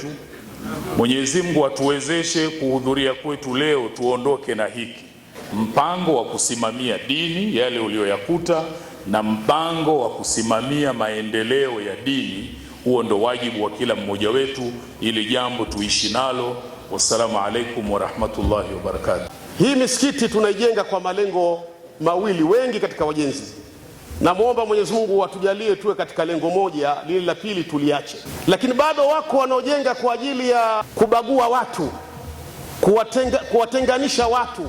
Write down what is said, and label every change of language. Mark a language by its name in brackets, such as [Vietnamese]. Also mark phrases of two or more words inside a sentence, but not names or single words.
[Swahili] Mwenyezi Mungu atuwezeshe kuhudhuria kwetu leo, tuondoke na hiki mpango wa kusimamia dini, yale uliyoyakuta, na mpango wa kusimamia maendeleo ya dini. Huo ndo wajibu wa kila mmoja wetu, ili jambo tuishi nalo. [Arabic] والسلام عليكم ورحمة الله وبركاته. [Swahili] Hii misikiti tunaijenga kwa malengo mawili, wengi katika wajenzi. Namuomba Mwenyezi Mungu atujalie tuwe katika lengo moja, lile la pili tuliache. Lakini bado wako wanaojenga kwa ajili ya kubagua watu, kuwatenganisha watu.